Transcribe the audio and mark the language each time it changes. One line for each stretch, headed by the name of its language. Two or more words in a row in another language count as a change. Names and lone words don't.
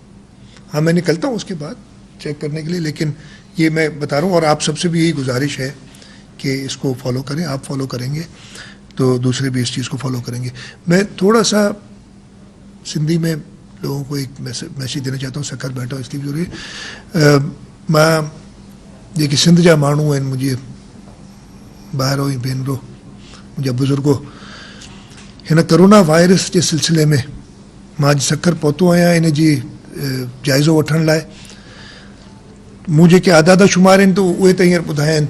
Urdu: ہاں میں نکلتا ہوں اس کے بعد چیک کرنے کے لیے، لیکن یہ میں بتا رہا ہوں. اور آپ سب سے بھی یہی گزارش ہے کہ اس کو فالو کریں. آپ فالو کریں گے تو دوسرے بھی اس چیز کو فالو کریں گے. میں تھوڑا سا سندھی میں لوگوں کو ایک میسیج دینا چاہتا ہوں. سکھر بیٹھا اس لیے ضروری
Sindhi: मां जेके सिंध जा माण्हू आहिनि, मुंहिंजे भाइरो ऐं भेनरो, मुंहिंजा बुज़ुर्गो, हिन करोना वायरस जे सिलसिले में मां अॼु सखर पहुतो आहियां इन जी जाइज़ो वठण लाइ. मूं जेके आदाद शुमार आहिनि त उहे त हींअर ॿुधाया आहिनि.